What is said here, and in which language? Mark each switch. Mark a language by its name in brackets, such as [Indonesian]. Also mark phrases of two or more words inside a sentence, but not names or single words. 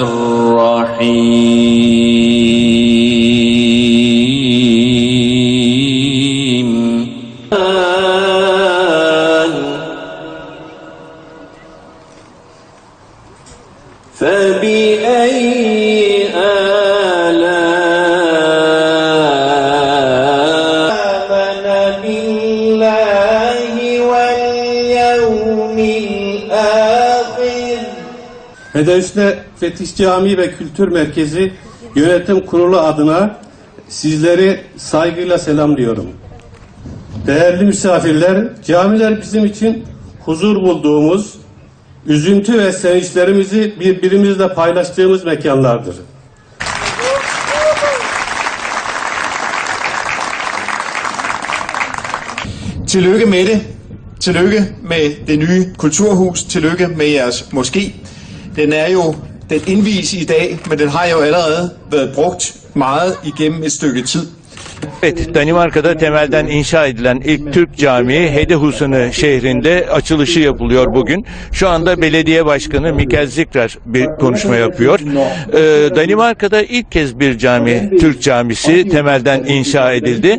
[Arabic] الرحيم فبأي آلاء آمن بالله واليوم الآخر. [Turkish] Hedefte Fetih Camii ve Kültür Merkezi Yönetim Kurulu adına sizleri saygıyla selamlıyorum. Değerli misafirler, camiler bizim için huzur bulduğumuz, üzüntü ve sevinçlerimizi birbirimizle paylaştığımız mekanlardır. [Danish] Tillykke med det. Tillykke med det nye kulturhus. Tillykke med jeres moské. Den er jo, den indvies i dag, men den har jo allerede været brugt meget igennem et stykke tid. [Turkish] Evet, Danimarka'da temelden inşa edilen ilk Türk camii Hedehusene şehrinde açılışı yapılıyor bugün. Şu anda belediye başkanı Mikael Zikrar bir konuşma yapıyor. Danimarka'da ilk kez bir cami, Türk camisi temelden inşa edildi.